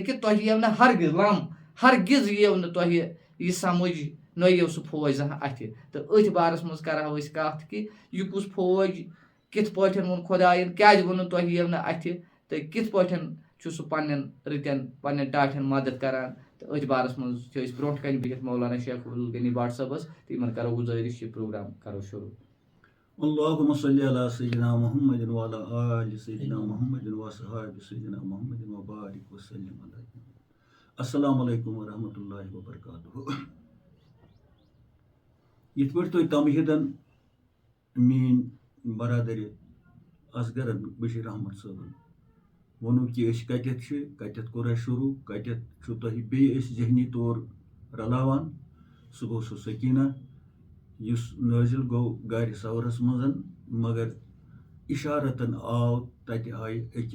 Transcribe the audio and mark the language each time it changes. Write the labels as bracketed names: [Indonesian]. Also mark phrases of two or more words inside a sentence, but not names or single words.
[Kashmiri] کہِ تۄہہِ یِیو نہٕ ہرگز یِیو نہٕ تۄہہِ یہِ سمجھ نہ یِیو سُہ فوج زانٛہہ اتھِ تہٕ أتھۍ بارس منٛز کرہو أسۍ کتھ کہ یہِ کُس فوج کِتھ پٲٹھۍ ووٚن خۄدایَن کیازِ ووٚنُن تۄہہِ یِیو نہٕ اتھِ تہٕ کِتھ پٲٹھۍ چھُ سُہ پننٮ۪ن رٕتٮ۪ن پننٮ۪ن ٹاٹھٮ۪ن مدد کران تہٕ أتھۍ بارس منٛز چھِ أسۍ برونٛٹھ کنہِ بِہِتھ مولانا شیخ عبدالغنی بٹ صٲبس تہٕ یِمن کرو گُزٲرِش یہِ پروگرام کرو شروع [Arabic] اللهم صل على سيدنا محمد وعلى آل سيدنا محمد وصحاب سيدنا محمد وبارك وسلم عليه السلام علیکم ورحمۃ اللہ وبرکاتہ [Kashmiri] یِتھ پٲٹھۍ تُہۍ تمہیٖدن میٲنۍ برادر اصغرن بشیٖر احمد صٲبن ووٚنوُ کہِ أسۍ کتٮ۪تھ چھِ کتٮ۪تھ کوٚر اَسہِ شروٗع کتٮ۪تھ چھُو تۄہہِ بیٚیہِ أسۍ ذہنی طور رلاوان سُہ گوٚو سُہ سکیٖنہ یُس نٲزِل گوٚو گرِ سورس منٛز مگر اِشارتن آو تتہِ آیہِ أکِس